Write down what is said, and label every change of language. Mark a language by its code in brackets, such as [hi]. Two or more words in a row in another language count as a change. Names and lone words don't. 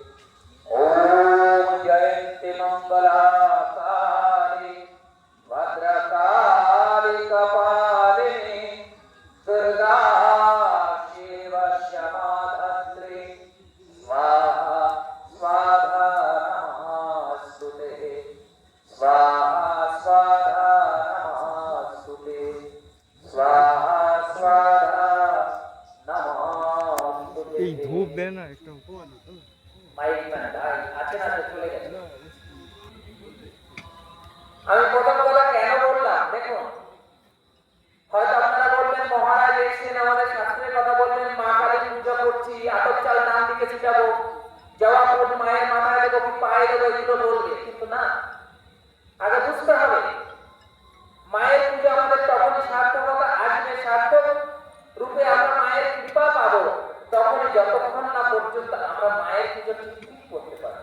[sa] ओम जयंती मंगला काली भद्रकाली कपालिनी दुर्गा शिव क्षमाधात्री स्वाहा स्वाहा नमस्तुते स्वाहा स्वाहा नमस्तुते स्वाहा स्वाहा नमस्तुते। [bn] এই ধূপ দেয় না একটা [en] mike man [bn] ভাই আছে না তো চলে গেছে। আমি প্রথম কথা কেন বললাম দেখুন, হয়তো আপনারা বলবেন মহারাজ এসেছেন আমাদের শাস্ত্রের কথা বলবেন, মা কালী পূজা করছি, আতপ চাল নাম দিকে ছিটাবো, জবা ফুল মায়ের মাথায় দেবো কি পায়ে দেবো, এগুলো বলবে, কিন্তু না, আগে বুঝতে হবে মায়ের পূজা আমাদের তখনই সার্থকতা আসবে, সার্থক রূপে আমরা মায়ের কৃপা পাবো তখনই, যতক্ষণ না পর্যন্ত আমরা মায়ের পুজো ঠিক করতে পারবো।